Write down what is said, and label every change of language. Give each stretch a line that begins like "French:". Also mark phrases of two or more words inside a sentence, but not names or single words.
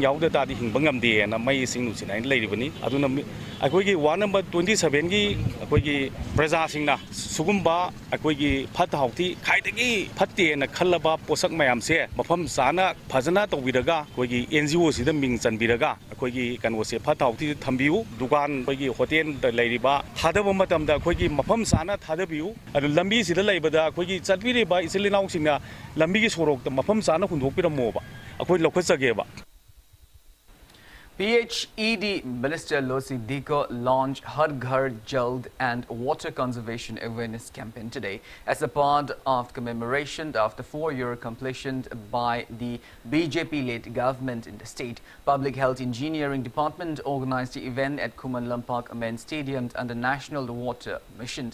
Manipuri: ꯌꯥꯎꯗ ꯇꯥꯔꯗꯤ ꯍꯤꯡꯕ ꯉꯝꯗꯦꯅ ꯃꯩ ꯏꯁꯤꯡ ꯅꯨꯡꯁꯤꯠ ꯍꯥꯏꯅ ꯂꯩꯔꯤꯕꯅꯤ ꯑꯗꯨꯅ ꯑꯩꯈꯣꯏꯒꯤ
English: ward number
Manipuri: 27ꯒꯤ ꯑꯩꯈꯣꯏꯒꯤ ꯄ꯭ꯔꯖꯥꯁꯤꯡꯅ ꯁꯤꯒꯨꯝꯕ ꯑꯩꯈꯣꯏꯒꯤ ꯐꯠꯇ ꯍꯥꯎꯊꯤ ꯈ꯭ꯋꯥꯏꯗꯒꯤ ꯐꯠꯇꯦꯅ ꯈꯜꯂꯕ ꯄꯣꯠꯁꯛ ꯃꯌꯥꯝꯁꯦ ꯃꯐꯝ ꯆꯥꯅ ꯐꯖꯅ ꯇꯧꯕꯤꯔꯒ ꯑꯩꯈꯣꯏꯒꯤ NGO ꯁꯤꯗ ꯃꯤꯡ ꯆꯟꯕꯤꯔꯒ ꯑꯩꯈꯣꯏꯒꯤ ꯀꯩꯅꯣꯁꯦ ꯐꯠꯇ ꯍꯥꯎꯊꯤꯁꯦ ꯊꯝꯕꯤꯌꯨ ꯗꯨꯀꯥꯟ ꯑꯩꯈꯣꯏꯒꯤ ꯍꯣꯇꯦꯜꯗ ꯂꯩꯔꯤꯕ ꯊꯥꯗꯕ ꯃꯇꯝꯗ ꯑꯩꯈꯣꯏꯒꯤ ꯃꯐꯝ ꯆꯥꯅ ꯊꯥꯗꯕꯤꯌꯨ ꯑꯗꯨ ꯂꯝꯕꯤꯁꯤꯗ ꯂꯩꯕꯗ ꯑꯩꯈꯣꯏꯒꯤ ꯆꯠꯄꯤꯔꯤꯕ ꯏꯆꯤꯜ ꯏꯅꯥꯎꯁꯤꯡꯅ ꯂꯝꯕꯤꯒꯤ ꯁꯣꯔꯣꯛꯇ ꯃꯐꯝ ꯆꯥꯅ ꯍꯨꯟꯗꯣꯛꯄꯤꯔꯝꯃꯣꯕ ꯑꯩꯈꯣꯏ ꯂꯧꯈꯠꯆꯒꯦꯕ
English: PHED Minister Losi Diko launched Har Ghar Jal and Water Conservation Awareness Campaign today as a part of commemoration of the 4-year completion by the BJP-led government in the state. Public Health Engineering Department organized the event at Kuman Lampak Main Stadium under National Water Mission.